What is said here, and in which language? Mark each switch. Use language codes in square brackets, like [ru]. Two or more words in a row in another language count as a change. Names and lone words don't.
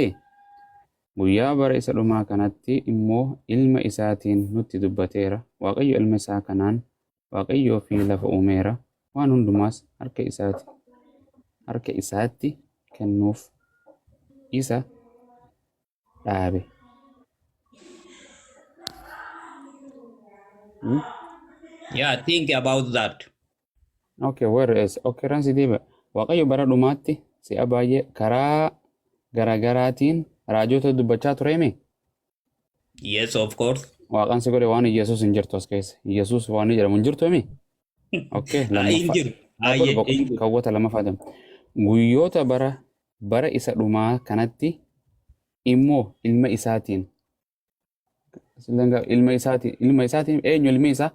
[om] Guyyaa bara isa dhumaa kanatti immoo ilma isaatiin nutti dubbateera. Waaqayyo ilma isaa kanaan waaqayyoo fi lafa uumeera. Waan hundumaas harka isaatti kennuuf isa dhaabe. Hmm? [en] Yeah, think about that. Okay, where is occurrence diba? [om] Waaqayyo bara dhumaatti si'a baay'ee karaa garaagaraatiin raajota dubbachaa tureemi. [en] Yes, of course. [om] Waaqaan si godhe waan Yesuus hin jirtu as keessa. Yesuus waan jedhamu hin jirtuemi. Okay, lammaffaa. Injir. Dhaabbiin boqonnaa Injir. kaawwata lammaffaa jedhama. Guyyoota bara isa dhumaa kanatti immoo ilma isaatiin ilma isaatiin eenyu ilmi isaa?